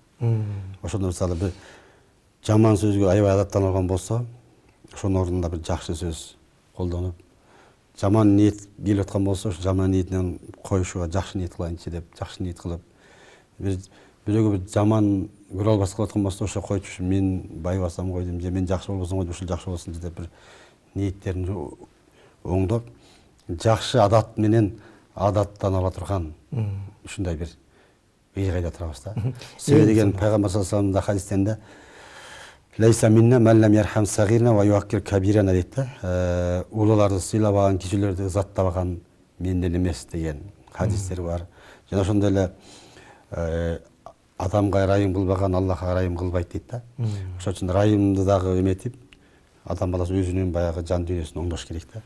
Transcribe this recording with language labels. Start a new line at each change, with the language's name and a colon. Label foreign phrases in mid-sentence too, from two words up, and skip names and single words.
Kyrgyz: Ошондо мисалы бир жаман сөзгө аябай адаттанып алган болсо, ошонун ордуна бир жакшы сөз колдонуп, жаман ниет келип аткан болсо, ошо жаман ниетинен коюшуга жакшы ниет кылайынчы деп, жакшы ниет кылып, бирөөгө бир жаман көрө албаска болуп аткан болсо, ошо койчу, мен байбасам койдум, же мен жакшы болбосом койдум, ушул жакшы болсун деп бир ниеттерин оңдоп, жакшы адат менен адаттана ала турган ушундай бир ыйык айда турабыз да. Себеби деген пайгамбар
Arabic: صلى الله عليه وسلم
Kyrgyz: хадистеринде
Arabic: ليس منا من لم يرحم صغيرنا و يوقر كبيرنا
Kyrgyz: дейт да. Улууларды сыйлабаган, кичилерди ызаттабаган менден эмес деген хадистер бар. Жана ошондой эле адамга ырайым кылбаган Аллахка ырайым кылбайт дейт да. Ошон үчүн ырайымды дагы эметип, адам баласы өзүнүн баягы жан дүйнөсүн оңдош керек да.